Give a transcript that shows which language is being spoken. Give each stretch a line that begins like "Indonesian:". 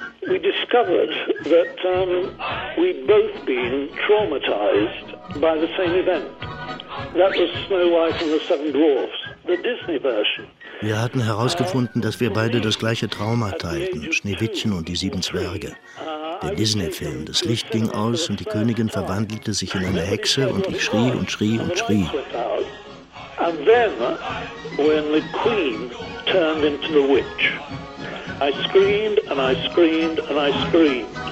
English: We discovered that we'd both been traumatized by the same event. That was Snow White and the Seven Dwarfs, the Disney version.
German: Wir hatten herausgefunden, dass wir beide das gleiche Trauma teilten, Schneewittchen und die 7 Zwerge. Der Disney-Film, das Licht ging aus und die Königin verwandelte sich in eine Hexe und ich schrie und schrie und schrie.
English: And then, when the queen turned into the witch, I screamed and I screamed and I screamed.